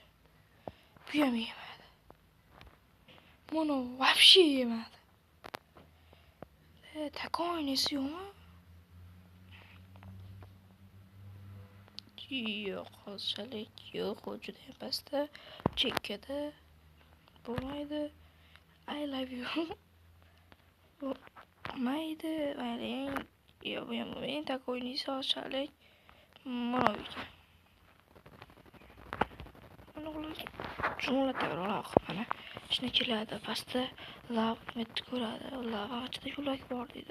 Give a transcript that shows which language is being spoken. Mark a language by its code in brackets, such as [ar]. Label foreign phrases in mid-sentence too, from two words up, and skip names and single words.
[uz] Bu ham yemadi. Buni вообще yemadi. Такой oynasi yo'qmi? Yo'q, hozirchalik yo'q, u juda ham pastda, chekkada bo'lmaydi. [en] I love you. [uz] Bo'lmaydi, mayling. Yo'q, bu ham bo'lmaydi. Такой oynasi hozirchalik mana bu ekan. Mana ular jumla takrorlab mana shuna keladi. Pastda lav metni ko'radi. Lav ichida yo'lak bor deydi.